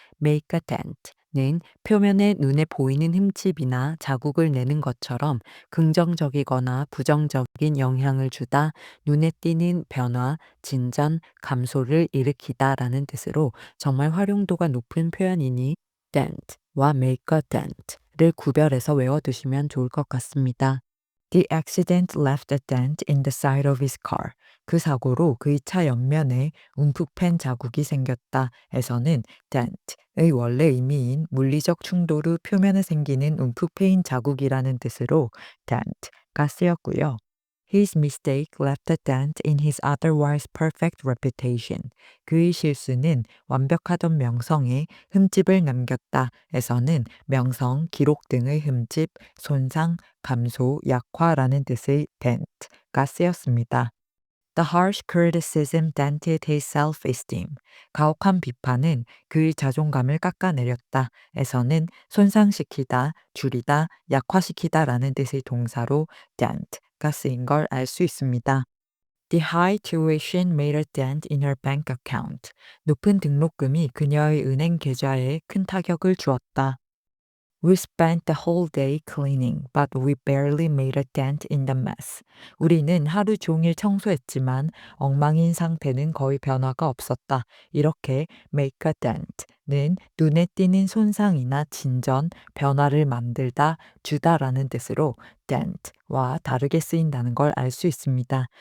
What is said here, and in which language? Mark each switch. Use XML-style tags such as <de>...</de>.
<ko>make a dent는 표면에 눈에 보이는 흠집이나 자국을 내는 것처럼 긍정적이거나 부정적인 영향을 주다, 눈에 띄는 변화, 진전, 감소를 일으키다라는 뜻으로 정말 활용도가 높은 표현이니 dent와 make a dent를 구별해서 외워두시면 좋을 것 같습니다.</ko> <en>The accident left a dent in the side of his car.</en> <ko>그 사고로 그의 차 옆면에 움푹 팬 자국이 생겼다. 에서는 dent의 원래 의미인 물리적 충돌 후 표면에 생기는 움푹 패인 자국이라는 뜻으로 dent가 쓰였고요.</ko> <en>His mistake left a dent in his otherwise perfect reputation.</en> <ko>그의 실수는 완벽하던 명성에 흠집을 남겼다. 에서는 명성, 기록 등의 흠집, 손상, 감소, 약화라는 뜻의 dent가 쓰였습니다.</ko> <en>The harsh criticism dented his self-esteem.</en> <ko>가혹한 비판은 그의 자존감을 깎아내렸다. 에서는 손상시키다, 줄이다, 약화시키다라는 뜻의 동사로 dent가 쓰인 걸 알 수 있습니다.</ko> <en>The high tuition made a dent in her bank account.</en> <ko>높은 등록금이 그녀의 은행 계좌에 큰 타격을 주었다.</ko> <en>We spent the whole day cleaning, but we barely made a dent in the mess.</en> <ko>우리는 하루 종일 청소했지만 엉망인 상태는 거의 변화가 없었다. 이렇게 make a dent는 눈에 띄는 손상이나 진전, 변화를 만들다, 주다라는 뜻으로 dent와 다르게 쓰인다는 걸 알 수 있습니다.</ko>